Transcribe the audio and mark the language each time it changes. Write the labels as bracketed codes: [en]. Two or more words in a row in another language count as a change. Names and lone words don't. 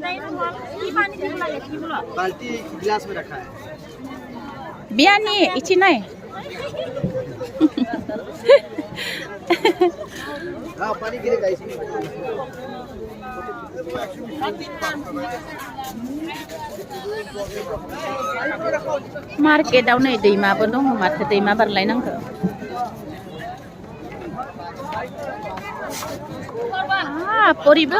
[hi] बाल्टी गिलास में रखा है। [brx] बियानी इची नाय। [hi] हाँ पानी गिरेगा इसमें। [brx] मार्केटाव नै दैमाबो दङ माथो दैमा बारलायनांगौ। परिबो